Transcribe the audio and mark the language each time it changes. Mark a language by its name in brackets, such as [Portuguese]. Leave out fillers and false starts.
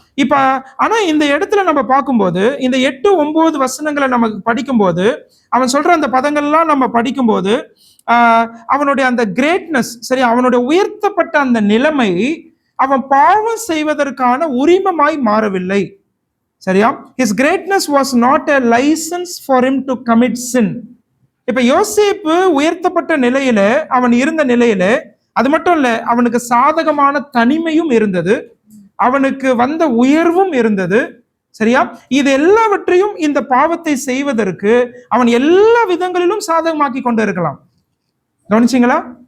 [Tamil] இப்ப ஆனா இந்த இடத்துல நம்ம பார்க்கும்போது இந்த 8-9 வசனங்களை நமக்கு படிக்கும்போது அவன் சொல்ற அந்த பதங்கள்லாம் நம்ம படிக்கும்போது அவனுடைய அந்த கிரேட்னஸ், சரியா, அவனுடைய உயர்த்தப்பட்ட அந்த நிலைமை அவன் பாவம் செய்வதற்கான உரிமமாய் மாறவில்லை. சரியா? [English] his greatness was not a license for him to commit sin. [Tamil] இப்ப யோசேப்பு உயர்த்தப்பட்ட நிலையில அவன் இருந்த நிலையில அது மட்டும் இல்ல, அவனுக்கு சாதகமான தனிமையும் இருந்தது. அவனுக்கு வந்த உயர்வும் இருந்தது. சரியா? இது எல்லாவற்றையும் இந்த பாவத்தை செய்வதற்கு அவன் எல்லா விதங்களிலும் சாதகமாக்கி கொண்டு இருக்கலாம். கவனிச்சிங்களா?